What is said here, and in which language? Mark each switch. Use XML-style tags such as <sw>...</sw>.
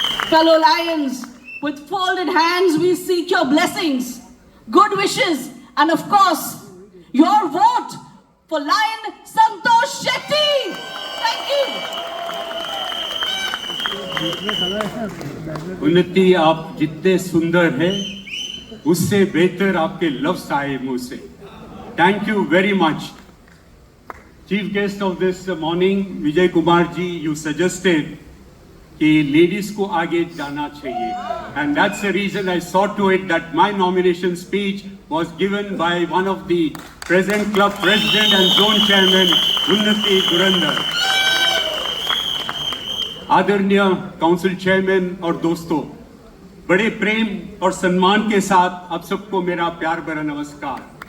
<en>Fellow Lions, with folded hands we seek your blessings, good wishes, and of course, your vote for Lion Santosh Shetty. Thank you.</en> <hi>उन्नति, आप जितने सुंदर हैं उससे बेहतर आपके लफ्ज आए मुंह से।</hi> <en>Thank you very much. Chief guest of this morning, Vijay Kumar ji, you suggested</en> <hi>कि ladies को आगे जाना चाहिए,</hi> <en>and that's the reason I saw to it that my nomination speech was given by one of the present club president and zone chairman, Unnati Dhurandhar.</en> <hi>आदरणीय council chairman और दोस्तों, बड़े प्रेम और सम्मान के साथ आप सबको मेरा प्यार भरा नमस्कार।</hi>